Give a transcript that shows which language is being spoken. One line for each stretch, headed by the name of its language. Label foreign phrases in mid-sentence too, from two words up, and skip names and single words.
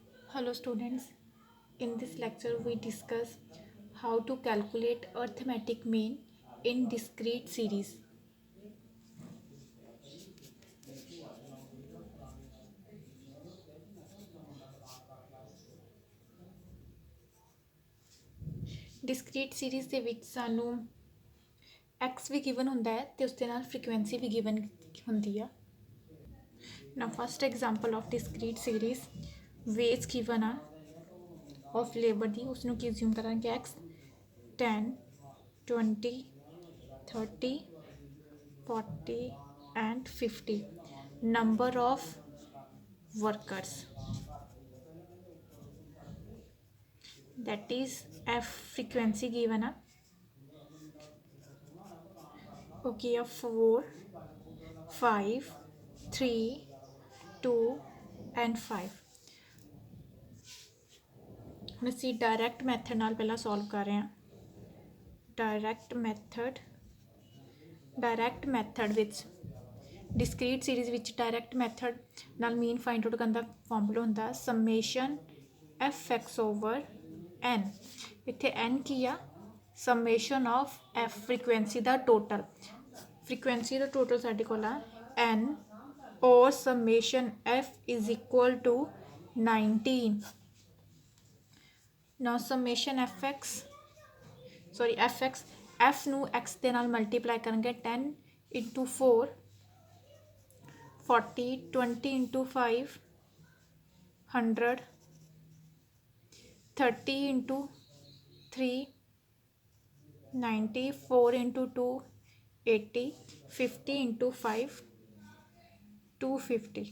English: Hello students, in this lecture we discuss how to calculate arithmetic mean in discrete series. Discrete series
Punjabi: ਦੇ ਵਿੱਚ ਸਾਨੂੰ x ਵੀ ਗਿਵਨ ਹੁੰਦਾ ਹੈ ਤੇ ਉਸ ਦੇ ਨਾਲ ਫ੍ਰੀਕੁਐਂਸੀ ਵੀ ਗਿਵਨ ਹੁੰਦੀ ਆ।
English: Now first example of discrete series, weights given ਆ of labor
Punjabi: ਦੀ ਉਸ ਨੂੰ ਕੀ
English: assume ਕਰਾਂਗੇ x 10 20 30 40 and 50 number of workers, that is f frequency given up. Okay, 4 5 3 2 and 5
Punjabi: ਹੁਣ ਅਸੀਂ
English: direct method
Punjabi: ਨਾਲ ਪਹਿਲਾਂ ਸੋਲਵ ਕਰ ਰਹੇ ਹਾਂ।
English: direct method
Punjabi: ਵਿੱਚ
English: discrete series
Punjabi: ਵਿੱਚ
English: direct method
Punjabi: ਨਾਲ
English: mean find out
Punjabi: ਕਰਨ ਦਾ ਫਾਰਮੂਲਾ ਹੁੰਦਾ
English: summation f x over n.
Punjabi: ਇੱਥੇ ਐਨ ਕੀ ਆ?
English: summation of f frequency
Punjabi: ਦਾ ਟੋਟਲ। ਫ੍ਰੀਕੁਐਂਸੀ ਦਾ ਟੋਟਲ ਸਾਡੇ ਕੋਲ ਆ ਐਨ
English: or summation f is equal to 19. Now summation fx f
Punjabi: ਨੂੰ x ਦੇ ਨਾਲ ਮਲਟੀਪਲਾਈ ਕਰਾਂਗੇ
English: 10 into 4 40 20 into 5 100 30 into 3 90 4 into 2 80 50 into 5 250।